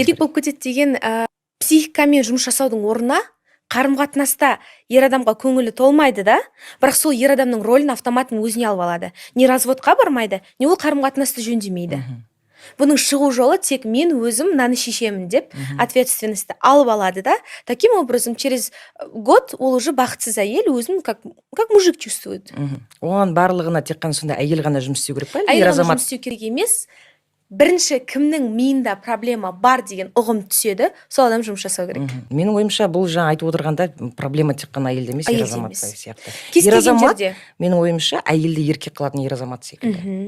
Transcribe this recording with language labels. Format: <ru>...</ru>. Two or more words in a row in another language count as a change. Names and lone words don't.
<kk>Еркек болып кетеді деген психикамен жұмыс жасаудың орнына қарым-қатынаста ер адамға көңілі толмайды да, бірақ сол ер адамның рөлін автоматын өзіне алып алады. Не разводқа бармайды, не ол қарым-қатынасты жөндемейді. Бұның шығу жолы тек мен өзім мынаны шешемін деп ответственностьті алып алады да.</kk> <ru>Таким образом, через год ол уже</ru> <kk>бақытсыз әйел өзін</kk> <ru>как мужик чувствует.</ru> <kk>Оған барлығына тек қана сонда әйел ғана жұмыс істеу керек па? Әйел ғана жұмыс істеу керек емес. Бірінші кімнің миында проблема бар деген ұғым түседі, сол адам жұмыс жасау керек. Менің ойымша бұл жаңа айтып отырғанда проблема тек қана әйелде емес, ер азаматта сияқты. Кез келген жерде. Менің ойымша әйелді еркек қылатын ер азамат секілді.</kk>